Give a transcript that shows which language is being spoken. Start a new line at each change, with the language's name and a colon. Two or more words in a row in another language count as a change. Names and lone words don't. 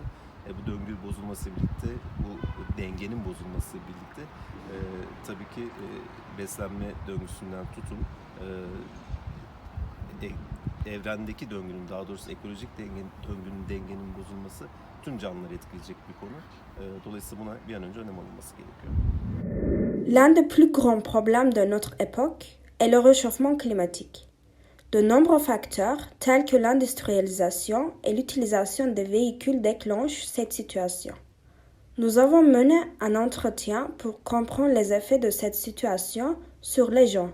Turkish: Bu döngü bozulması birlikte, bu dengenin bozulması birlikte tabii ki beslenme döngüsünden tutun evrendeki döngünün, daha doğrusu ekolojik dengenin bozulması tüm canlıları etkileyecek bir konu. Dolayısıyla buna bir an önce önlem alınması gerekiyor.
French: L'un des plus grands problèmes de notre époque est le réchauffement climatique. De nombreux facteurs, tels que l'industrialisation et l'utilisation des véhicules, déclenchent cette situation. Nous avons mené un entretien pour comprendre les effets de cette situation sur les gens.